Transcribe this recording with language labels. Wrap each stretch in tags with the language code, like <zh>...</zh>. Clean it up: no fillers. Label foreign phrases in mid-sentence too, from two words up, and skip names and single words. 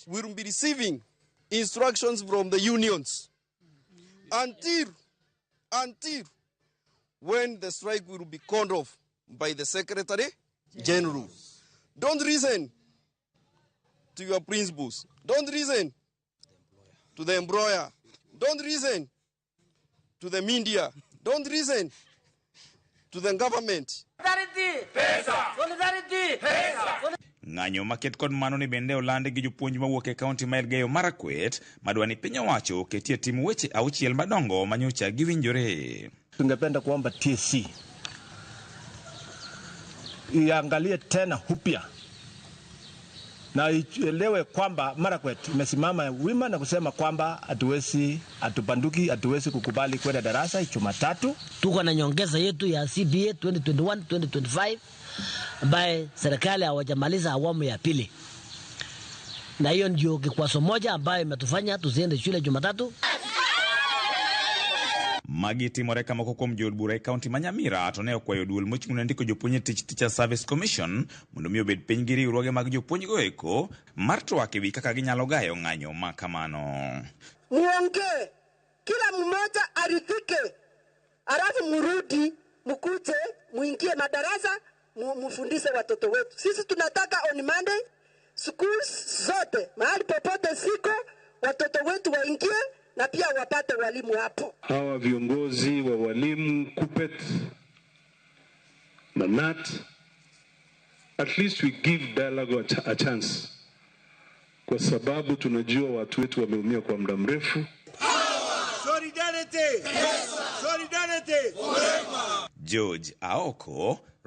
<en>We will be receiving instructions from the unions until when the strike will be called off by the Secretary General. Don't listen to your principals. Don't listen to the employer. Don't listen to the media. Don't listen to the government.</en> <luo>Ng'anyo maket kod mano ni bende olande gi jopuonj mawuok e kaunti ma Elgeyo Marakwet madwa ni piny owacho ketie timu weche auchiel madongo manyocha giwinjore.</luo> <sw>Tungependa kuomba TSC iangalie tena upya na ielewe kwamba Marakwet imesimama wima na kusema kwamba hatuwezi kukubali kwenda darasa Jumatatu. Tuko na nyongeza yetu ya CBA 2021-2025 ambaye serikali hawajamaliza awamu ya pili. Na hiyo ndio kikwazo moja ambayo imetufanya tusiende shule Jumatatu.</sw> <luo>Magi timore kama kuom jood bura e kaunti ma Nyamira to ne okwayo duol mochung'ne ndiko jopuonj Teacher Service Commission mondo mi obed piny gi riwruoge mag jopuonj go eko mar twak ewi kaka ginyalo gayo ng'anyo ma kamano.</luo> <sw>Muongee, kila mmoja aridhike, alafu murudi mkuje muingie madarasa mufundishe watoto wetu. Sisi tunataka</sw> <en>on Monday</en> <sw>schools zote mahali popote siko watoto wetu waingie na pia wapate walimu hapo. Hawa viongozi wa walimu KUPPET na KNUT,</sw> <en>at least we give dialogue a chance,</en> <sw>kwa sababu tunajua watu wetu wameumia kwa muda mrefu.</sw> <en>Solidarity! Solidarity! George Aoko.</en>